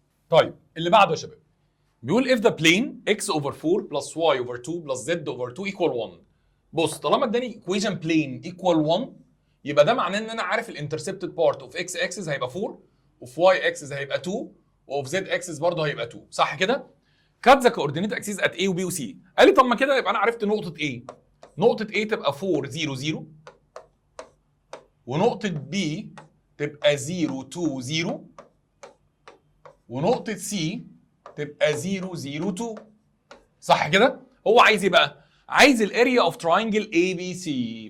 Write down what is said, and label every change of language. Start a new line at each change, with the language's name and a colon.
Arabic: طيب اللي بعده يا شباب بيقول
English: if the plane x over 4 plus y over 2 plus z over 2 equal 1.
Arabic: بص طالما اداني
English: equation plane equal 1
Arabic: يبقى ده معناه ان انا عارف الانترسبتد بارت اوف x axis هيبقى 4 وفي y axis هيبقى 2 وفي z axis برضه هيبقى 2. صح كده؟
English: cut the coordinate axis at A و B و C.
Arabic: قال لي طب ما كده يبقى انا عرفت نقطة A. نقطة A تبقى 4 0 0 ونقطة B تبقى 0 2 0 ونقطة C تبقى 0 0 2. صح كده؟ هو عايز ايه بقى؟ عايز الاريا اوف تراينجل اي بي سي.